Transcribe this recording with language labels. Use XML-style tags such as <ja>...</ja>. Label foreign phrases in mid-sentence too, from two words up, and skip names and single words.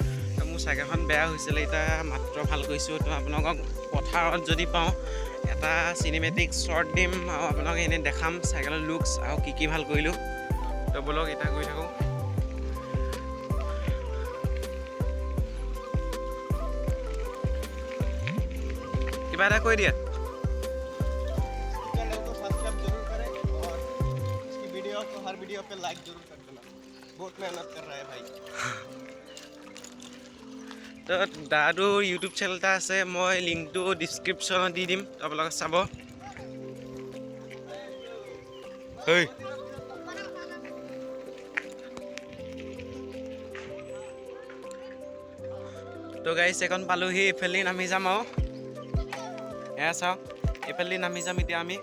<as>তো মোৰ চাইকেলখন বেয়া হৈছিলে, এতিয়া মাত্ৰ ভাল কৰিছোঁ। তো আপোনালোকক পথাৰত যদি পাওঁ এটা</as> <en>cinematic short</en> <as>দিম আৰু আপোনালোকক এনেই দেখাম চাইকেলৰ লুকছ আৰু কি ভাল কৰিলোঁ। তো ব'লক এতিয়া গৈ থাকোঁ। কিবা এটা কৈ দিয়া।</as> <hi>हर वीडियो पे लाइक जरूर कर देना, बहुत मेहनत कर रहा है भाई।</hi> <as>তো দাদুৰ</as> <en>YouTube channel</en> <as>এটা আছে, মই লিংকটো ডিছক্ৰিপশ্যনত দি দিম, আপোনালোকে চাব। তো গাইছ এখন পালোহি, এইফালে নামি যাম আৰু এয়া চাওক, এইফালে নামি যাম এতিয়া আমি।</as>